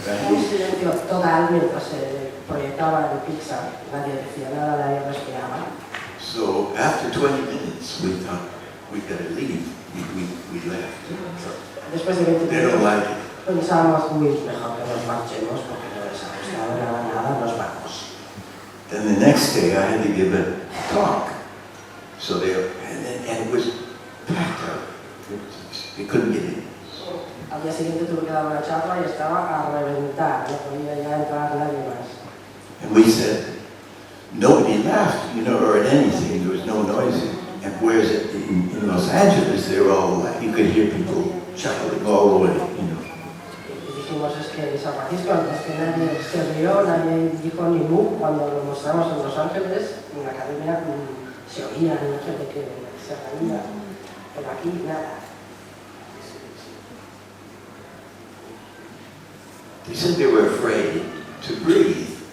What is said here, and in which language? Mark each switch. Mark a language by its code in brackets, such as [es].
[es] Un silencio total mientras se proyectaba en Pixar, nadie decía nada, nadie respiraba. [en] So after 20 minutes, we thought we better leave. We left. [es] Después de 20 [en] They don't [es] minutos [en] like it. [es] pensábamos, mejor que nos marchemos porque no les ha gustado nada, nos vamos. [en] Then the next day, I had to give a talk. So and it was packed out. They couldn't get in. [es] Al día siguiente tuve que dar una charla y estaba a reventar, no podía ya entrar nadie más. [en] And we said, nobody laughed, or at anything. There was no noise. And whereas in Los Angeles, they were all laughing. You could hear people chuckling all the way, [es] Y dijimos, es que en San Francisco, antes que nadie se rió, nadie dijo ni mu, cuando lo mostramos en Los Ángeles, en la academia se oía la gente que se reía, pero aquí nada. [en] They said they were afraid to breathe.